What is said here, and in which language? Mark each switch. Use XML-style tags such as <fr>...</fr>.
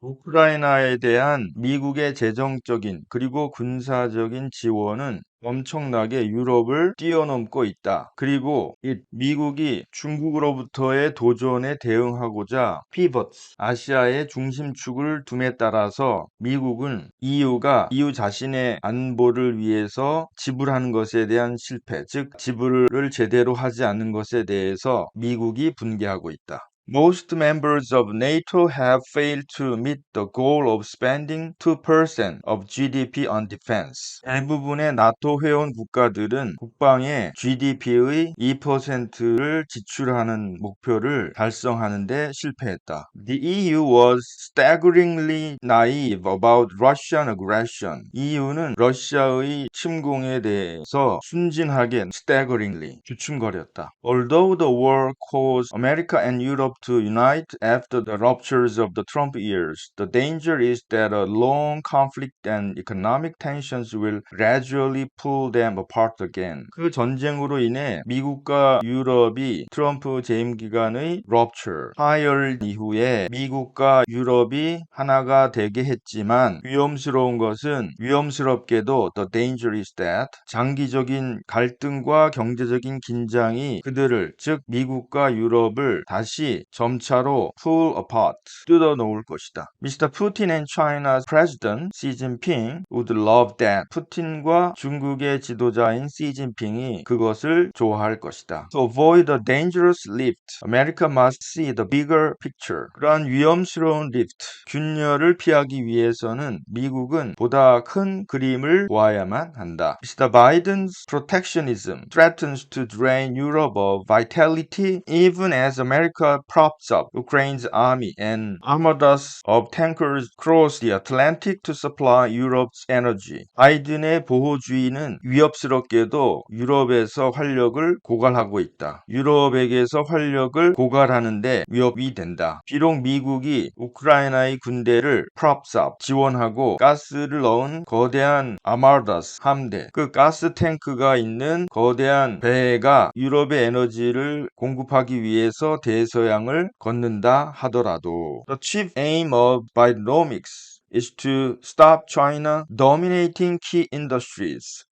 <ko>우크라이나에 대한 미국의 재정적인 그리고 군사적인 지원은 엄청나게 유럽을 뛰어넘고 있다. 그리고 미국이 중국으로부터의 도전에 대응하고자 피벗, 아시아의 중심축을 둠에 따라서 미국은 EU가 EU 자신의 안보를 위해서 지불하는 것에 대한 실패, 즉 지불을 제대로 하지 않는 것에 대해서 미국이 분개하고 있다.</ko> <en>Most members of NATO have failed to meet the goal of spending 2% of GDP on defense.</en> <ko>대부분의 나토 회원 국가들은 국방에 GDP의 2%를 지출하는 목표를 달성하는 데 실패했다.</ko> <en>The EU was staggeringly naive about Russian aggression.</en> <ko>EU는 러시아의 침공에 대해서 순진하게 staggeringly 주춤거렸다.</ko> <en>Although the war caused America and Europe to unite after the ruptures of the Trump years, the danger is that a long conflict and economic tensions will gradually pull them apart again.</en> <ko>그 전쟁으로 인해 미국과 유럽이 트럼프 재임 기간의 rupture, 파열 이후에 미국과 유럽이 하나가 되게 했지만 위험스러운 것은 위험스럽게도</ko> <en>the danger is that</en> <ko>장기적인 갈등과 경제적인 긴장이 그들을 즉 미국과 유럽을 다시 점차로</ko> <en>pull apart,</en> <ko>뜯어놓을 것이다.</ko> <en>Mr. Putin and China's President Xi Jinping would love that.</en> <ko>푸틴과 중국의 지도자인 시진핑이 그것을 좋아할 것이다.</ko> <en>To avoid a dangerous lift, America must see the bigger picture.</en> <ko>그러한 위험스러운 리프트, 균열을 피하기 위해서는 미국은 보다 큰 그림을 보아야만 한다.</ko> <en>Mr. Biden's protectionism threatens to drain Europe of vitality even as America props up Ukraine's army and armadas of tankers cross the Atlantic to supply Europe's energy.</en> <ko>바이든의 보호주의는 위협스럽게도 유럽에서 활력을 고갈하고 있다. 유럽에게서 활력을 고갈하는데 위협이 된다. 비록 미국이 우크라이나의 군대를 props up, 지원하고 가스를 넣은 거대한 아마다스 함대, 그 가스 탱크가 있는 거대한 배가 유럽의 에너지를 공급하기 위해서 대서양을 걷는다 하더라도</ko> <en>The chief aim of Bidenomics is to stop China dominating key industries.</en>